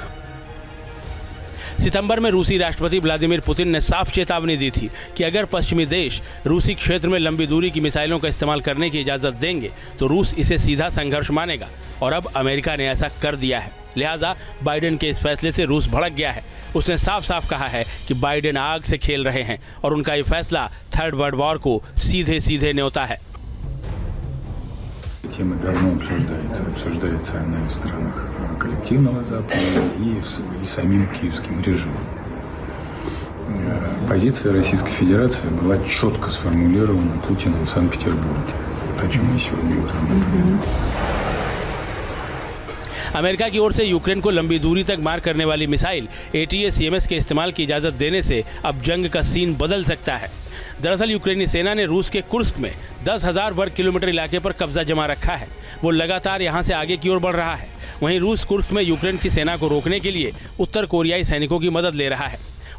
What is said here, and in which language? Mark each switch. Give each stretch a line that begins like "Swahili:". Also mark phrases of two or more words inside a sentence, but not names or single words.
Hindi: सितंबर में रूसी राष्ट्रपति व्लादिमीर पुतिन ने साफ चेतावनी दी थी कि अगर पश्चिमी देश रूसी क्षेत्र में लंबी दूरी की मिसाइलों का इस्तेमाल करने की इजाज़त देंगे तो रूस इसे सीधा संघर्ष मानेगा, और अब अमेरिका ने ऐसा कर दिया है। लिहाजा बाइडेन के इस फैसले से रूस भड़क गया है। उसने साफ साफ कहा है कि बाइडेन आग से खेल रहे हैं और उनका ये फैसला
English: 3rd world war
Hindi: को सीधे सीधे न्योता है।
Russian: Тема давно обсуждается она и в странах коллективного Запада, и самим киевским режимом. Позиция Российской Федерации была четко сформулирована Путиным в Санкт-Петербурге, вот о чем я сегодня утром напоминал.
Hindi: अमेरिका की ओर से यूक्रेन को लंबी दूरी तक मार करने वाली मिसाइल ATACMS के इस्तेमाल की इजाज़त देने से अब जंग का सीन बदल सकता है। दरअसल यूक्रेनी सेना ने रूस के कुर्स्क में 10,000 वर्ग किलोमीटर इलाके पर कब्जा जमा रखा है। वो लगातार यहाँ से आगे की ओर बढ़ रहा है। वहीं रूस कुर्स्क में यूक्रेन की सेना को रोकने के लिए उत्तर कोरियाई सैनिकों की मदद ले रहा है।